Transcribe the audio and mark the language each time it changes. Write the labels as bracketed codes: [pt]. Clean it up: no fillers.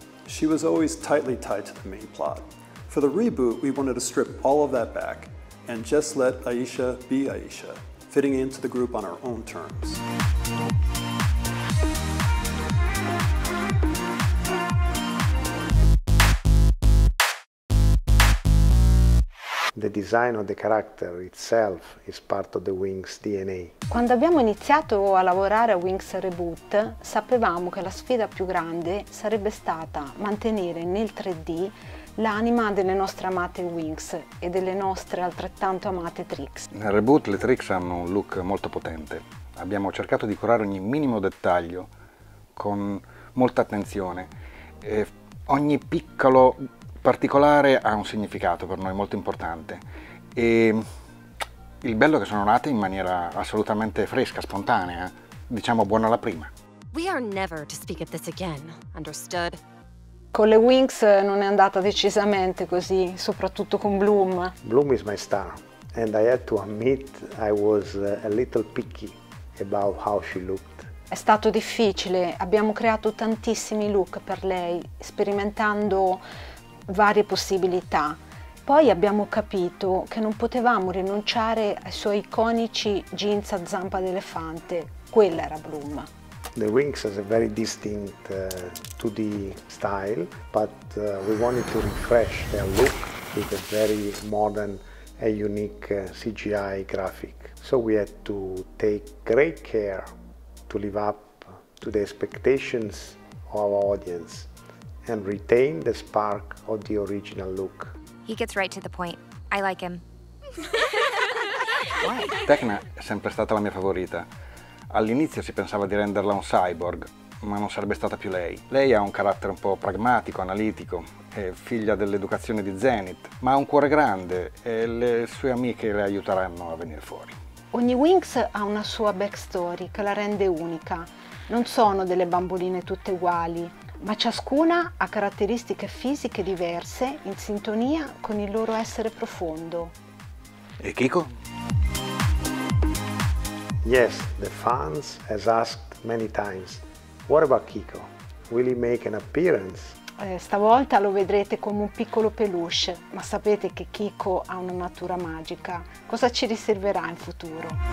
[en] She was always tightly tied to the main plot. For the reboot, we wanted to strip all of that back and just let Aisha be Aisha, fitting into the group on her own terms. The design of the character itself is part of the Winx DNA. [it] Quando abbiamo iniziato a lavorare a Winx Reboot, sapevamo che la sfida più grande sarebbe stata mantenere nel 3D l'anima delle nostre amate Winx e delle nostre altrettanto amate Trix. Nel reboot le Trix hanno un look molto potente. Abbiamo cercato di curare ogni minimo dettaglio con molta attenzione. E ogni piccolo particolare ha un significato per noi molto importante. E il bello è che sono nate in maniera assolutamente fresca, spontanea, diciamo buona alla prima. [en] We are never to speak of this again, understood? [it] Con le Winx non è andata decisamente così, soprattutto con Bloom. [en] Bloom is my star, and I had to admit I was a little picky about how she looked. [it] È stato difficile, abbiamo creato tantissimi look per lei, sperimentando varie possibilità. Poi abbiamo capito che non potevamo rinunciare ai suoi iconici jeans a zampa d'elefante. Quella era Bloom. [en] The Winx has a very distinct 2D style, but we wanted to refresh their look with a very modern and unique CGI graphic. So we had to take great care to live up to the expectations of our audience and retain the spark of the original look. He gets right to the point. I like him. [it] Tecna è sempre stata la mia favorita. All'inizio si pensava di renderla un cyborg, ma non sarebbe stata più lei. Lei ha un carattere un po' pragmatico, analitico, è figlia dell'educazione di Zenith, ma ha un cuore grande e le sue amiche le aiuteranno a venire fuori. Ogni Winx ha una sua backstory che la rende unica. Non sono delle bamboline tutte uguali, ma ciascuna ha caratteristiche fisiche diverse in sintonia con il loro essere profondo. E Kiko? [en] Yes, the fans has asked many times, what about Kiko? Will he make an appearance? [it] Stavolta lo vedrete come un piccolo peluche, ma sapete che Kiko ha una natura magica. Cosa ci riserverà in futuro?